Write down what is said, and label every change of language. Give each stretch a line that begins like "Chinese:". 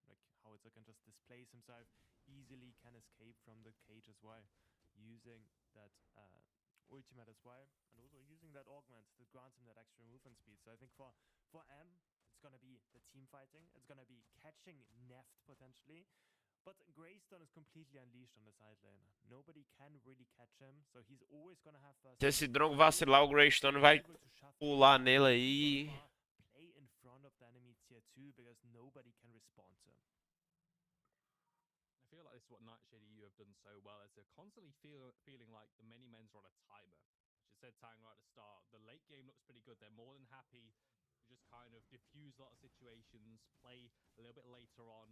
English: Like, Howitzer can just displace himself easily, can escape from the cage as well, using that ultimate as well, and also using that augment that grants him that extra movement speed. So I think for M, it's going to be the team fighting. It's going to be catching Neft potentially. But Greystone is completely unleashed on the side lane. Nobody can really catch him, so he's always gonna have first.
Portuguese: Se esse Drongo vacilar, o Greystone vai pular nele aí.
English: Play in front of the enemy tier 2 because nobody can respond to him. I feel like this is what Nightshade EU have done so well, as they're constantly feeling like the many men's are on a timer. As you said, Tang, right at the start, the late game looks pretty good. They're more than happy just kind of diffuse a lot of situations, play a little bit later on.